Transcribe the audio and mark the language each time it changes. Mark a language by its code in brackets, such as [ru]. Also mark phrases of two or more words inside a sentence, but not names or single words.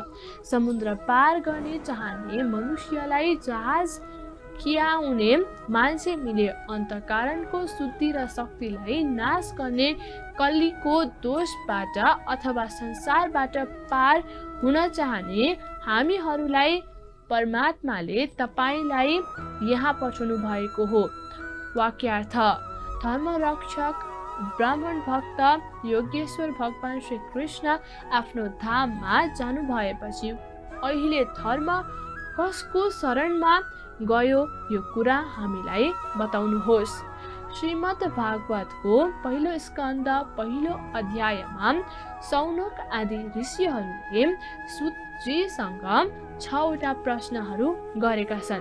[ne] समुद्र पार गर्ने चाहने मनुष्यलाई जहाज खियाउने मान्छे मिले। अन्तःकरणको शुद्धि र शक्तिलाई नाश गर्ने कलीको दोषबाट अथवा संसारबाट पार हुन चाहने हामीहरूलाई परमात्माले तपाईलाई यहाँ पठाउनु भएको हो। वाक्यार्थ: धर्मरक्षक ब्राह्मण भक्त योगेश्वर भगवान श्री कृष्ण आफ्नो धाममा जानु भएपछि अहिले धर्म कसको शरणमा गयो यो कुरा हामीलाई बताउनुहोस्। श्रीमद् भागवतको पहिलो स्कन्द पहिलो अध्यायमा सौनक आदि ऋषिहरूले सुतजीसँग 6 वटा प्रश्नहरू गरेका छन्।